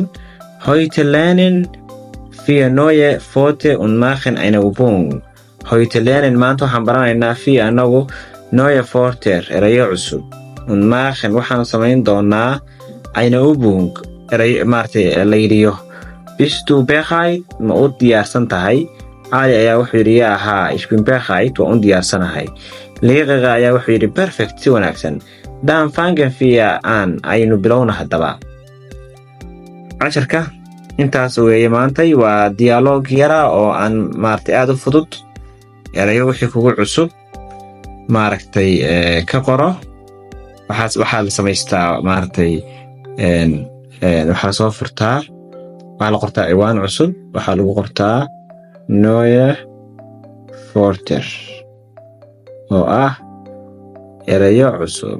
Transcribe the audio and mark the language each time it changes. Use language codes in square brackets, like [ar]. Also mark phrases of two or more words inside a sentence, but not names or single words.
[de] Heute lernen wir neue Worte und machen eine Übung. Heute lernen [so] maanta waxaan baranaynaa wir anagu [de] neue Worte [so] erayo cusub. [de] Und machen [so] waxaan samayn doonaa [de] eine Übung [so] erayo la yidhiyo. [de] Bist du bereit? [so] Ma u diyaarsan tahay? Cali ayaa wuxuu yidhi, [de] Ja, ha. Ich bin bereit, [so] waa u diyaarsanahay. Liiqaga ayaa wuxuu yidhi, Perfect, si wanaagsan. [de] Dann fangen wir an. [so] Aynu bilowna haddaba. Casharka intaas weeye maantay, waa dialoog yara oo aan aad u fudud. Erayo wixii kugu cusub ka qoro. Waxaa la samaystaa waxaa soo furtaa, waxaa la qortaa ciwaan cusub, waxaa lagu qortaa [de] neue Wörter [so] oo ah erayo cusub.